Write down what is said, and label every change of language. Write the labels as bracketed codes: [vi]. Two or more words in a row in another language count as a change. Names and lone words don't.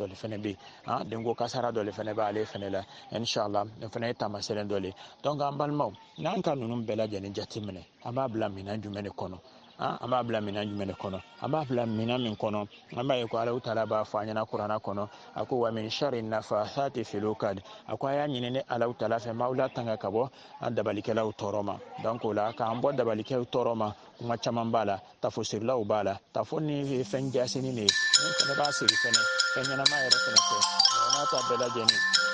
[bm] le fɛnɛ bɛ yen denko kasara dɔ le fɛnɛ b'ale fɛnɛ la inshallah nin fɛnɛ ye taamasiyɛn dɔ le donc an balimaw n'an ka ninnu bɛɛ lajɛlen jateminɛ an b'a bila minɛn jumɛn de kɔnɔ an b'a bila minɛn jumɛn de kɔnɔ an b'a bila minɛn min kɔnɔ an b'a ye ko Alahu Taala b'a fɔ an ɲɛna kuranɛ kɔnɔ a ko [ar] ومن شر النفاثات في العقد [bm] a ko a y'a ɲini ni Alahu Taala fɛ m'aw latanga ka bɔ an dabalikɛlaw tɔɔrɔ ma donc o la k'an bɔ dabalikɛlaw tɔɔrɔ ma kuma caman b'a la tafosirilaw b'a la tafo ni fɛn jasini de ye min fɛnɛ b'a siri fɛnɛ fɛn ɲɛnama yɛrɛ fɛnɛ kɛ n'a ta bɛɛ lajɛlen